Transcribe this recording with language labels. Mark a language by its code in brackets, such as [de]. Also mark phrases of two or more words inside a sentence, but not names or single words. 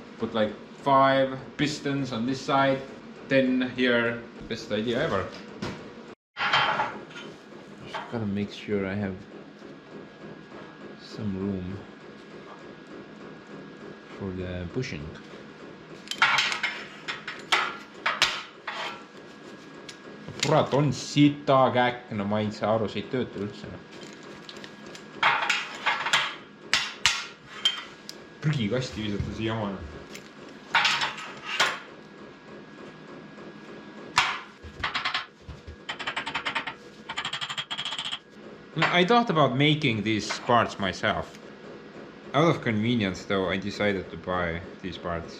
[en] Put like 5 pistons on this side, 10 here. Best idea ever. Just gotta make sure I have some room for the bushing. [et] Kurat, on sita käkk, no ma ei saa aru, see ei tööta üldse. Prügikasti visata see jama. [en] I thought about making these parts myself. Out of convenience though, I decided to buy these parts.